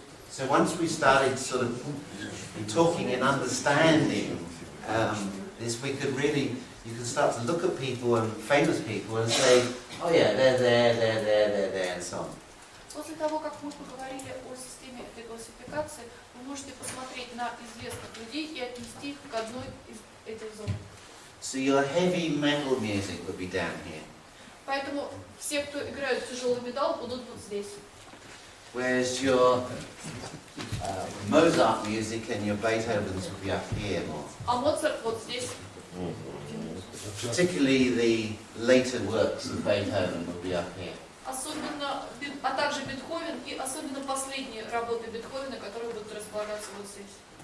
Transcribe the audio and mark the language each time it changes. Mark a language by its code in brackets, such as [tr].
[en] So once we started sort of talking and understanding this, we could really, you could start to look at people and famous people and say, oh yeah, they're there, and so on. [ru] После того, как мы поговорили о системе этой классификации, вы можете посмотреть на известных людей и отнести их к одной из этих зон. [en] So your heavy metal music would be down here, [ru] Поэтому все, кто играют тяжелый металл, будут вот здесь. [en] whereas your Mozart music and your Beethovens would be up here more. [ru] А Моцарт вот здесь. [en] Particularly the later works of Beethoven would be up here. [ru] Особенно, а также Бетховен и особенно последние работы Бетховена, которые будут располагаться вот здесь.